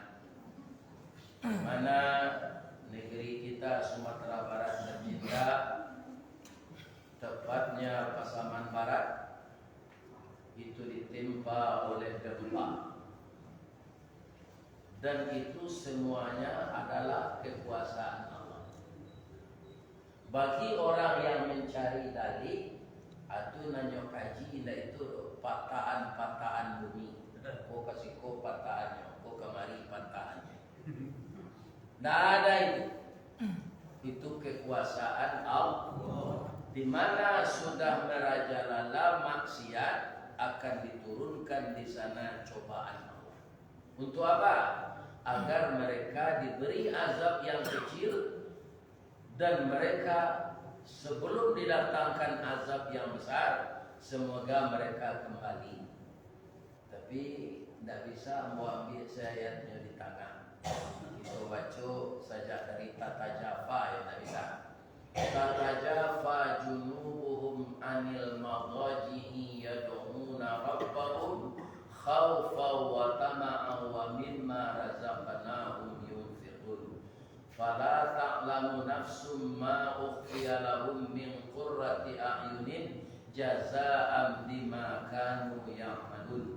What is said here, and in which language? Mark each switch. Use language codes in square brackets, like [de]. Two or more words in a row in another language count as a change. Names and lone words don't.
[id] Mana negeri kita Sumatera Barat tercinta, tepatnya Pasaman Barat, itu ditimpa oleh gempa, dan itu semuanya adalah kekuasaan Allah. Bagi orang yang mencari dalil, [min] atu nanyo kaji itu patahan bumi. Ko kasih ko patahannya, ko kamari patahannya. [id] Tidak ada itu. Itu kekuasaan Allah. Di mana sudah merajalela maksiat, akan diturunkan di sana cobaan Allah. Untuk apa? Agar mereka diberi azab yang kecil, dan mereka sebelum didatangkan azab yang besar, semoga mereka kembali. Tapi tidak bisa mau ambil ayatnya di tangan. Itu baca saja dari Tata Jafa ya, tidak bisa. [ar] تتجافى جنوبهم عن المضاجع يدعون ربهم خوفا وطمعا ومما رزقناهم ينفقون. فلا تعلم نفس ما أخفي لهم من قرة أعين جزاء بما كانوا يعملون.